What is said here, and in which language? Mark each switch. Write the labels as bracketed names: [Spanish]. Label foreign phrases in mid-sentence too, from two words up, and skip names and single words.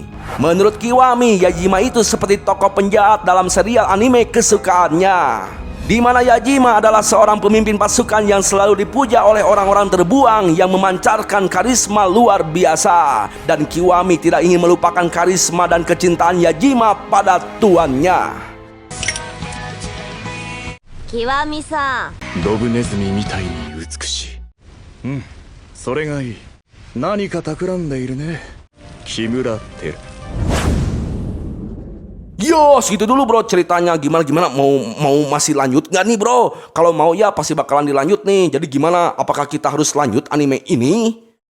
[Indonesian] Menurut Kiwami, Yajima itu seperti tokoh penjahat dalam serial anime kesukaannya, di mana Yajima adalah seorang pemimpin pasukan yang selalu dipuja oleh orang-orang terbuang yang memancarkan karisma luar biasa. Dan Kiwami tidak ingin melupakan karisma dan kecintaan Yajima pada tuannya. Kiwami-san, [Japanese] ドブネズミみたいに美しい。それがいい。何か企んでいるね、木村テル。 [Indonesian] Yo, segitu dulu bro ceritanya. Gimana mau masih lanjut nggak nih bro? Kalau mau ya pasti bakalan dilanjut nih. Jadi gimana? Apakah kita harus lanjut anime ini?